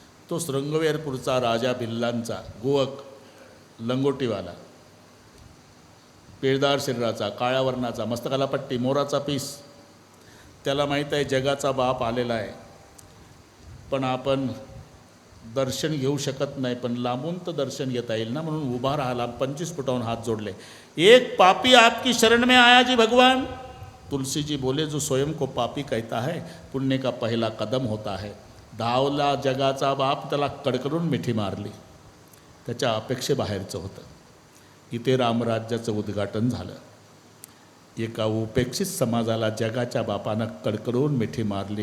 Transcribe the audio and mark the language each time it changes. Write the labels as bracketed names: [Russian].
[Marathi] तो शृंगवेरपूरचा राजा भिल्लांचा, गोवक, लंगोटीवाला, पिळदार शरीराचा, काळ्या वर्णाचा, मस्तकाला पट्टी, मोराचा पीस. त्याला माहीत आहे जगाचा बाप आलेला आहे, पण आपण दर्शन घेऊ शकत नाही, पण लांबून तर दर्शन घेता येईल ना, म्हणून उभा राहिला. 25 फुटाहून हात जोडले. [Hindi] एक पापी आपकी शरण में आया जी भगवान. तुलसी जी बोले, जो स्वयं को पापी कहता है पुण्य का पहला कदम होता है. [Marathi] धावला जगाचा बाप, त्याला कडकडून मिठी मारली. त्याच्या अपेक्षेबाहेरचं होतं. इथे रामराज्याचं उद्घाटन झालं. एका उपेक्षित समाजाला जगाच्या बापानं कडकडून मिठी मारली.